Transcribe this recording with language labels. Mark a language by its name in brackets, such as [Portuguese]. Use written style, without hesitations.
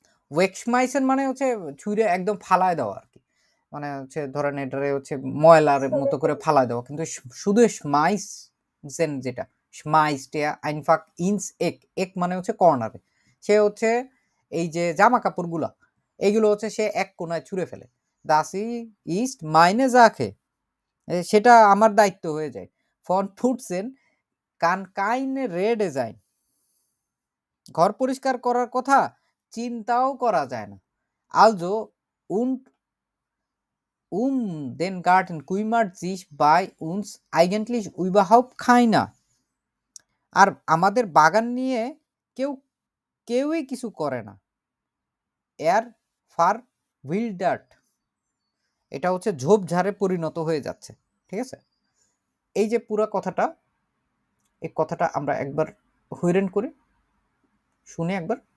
[Bangla] wegschmeißen মানে হচ্ছে ছুঁড়ে একদম ফালায় দেওয়া আর কি, মানে হচ্ছে ধরেন এটারে হচ্ছে ময়লার মতো করে ফালায় দেওয়া, কিন্তু শুধু schmeißen যেটা [German] schmeißt er einfach ins Eck, [Bangla] এক মানে হচ্ছে কর্নারে, সে হচ্ছে এই যে জামা কাপড়গুলা এইগুলো হচ্ছে সে এক কোণায় ছুঁড়ে ফেলে। [German] das ist meine Sache, [Bangla] সেটা আমার দায়িত্ব হয়ে যায়। [German] von Putzen kann keine Rede sein, [Bangla] ঘর পরিষ্কার করার কথা চিন্তাও করা যায় না। [German] also und den Garten kümmert sich bei uns eigentlich überhaupt keiner, [Bangla] আর আমাদের বাগান নিয়ে কেউই কিছু করে না। [German] er verwildert, [Bangla] এটা হচ্ছে ঝোপঝাড়ে পরিণত হয়ে যাচ্ছে, ঠিক আছে। এই যে পুরো কথাটা, এই কথাটা আমরা একবার হইরেন করি, শুনে একবার।